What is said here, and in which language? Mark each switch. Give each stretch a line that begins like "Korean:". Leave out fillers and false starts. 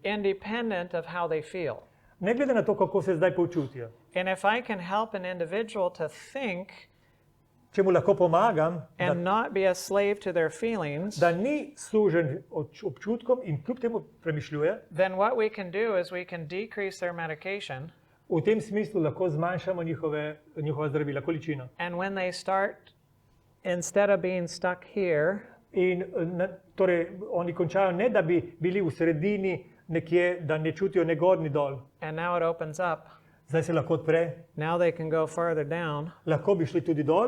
English: independent of how they feel.
Slovenian: ne glede na to, kako se zdaj počutijo.
English: And if I can help an individual to think
Slovenian: Če mu lahko pomagam,
English: and not be a slave to their feelings,
Slovenian: da ni sužen občutkom in kljub temu premišljuje,
English: then what we can do is we can decrease their medication.
Slovenian: v tem smislu lahko zmanjšamo njihova zdravila, količino.
English: And when they start, instead of being stuck here,
Slovenian: In torej oni končajo ne, da bi bili v sredini nekje, da ne čutijo ne gor ni dol.
English: and now it opens up,
Slovenian: Zdaj se lahko odpre,
English: now they can go farther down,
Slovenian: lahko bi šli tudi dol,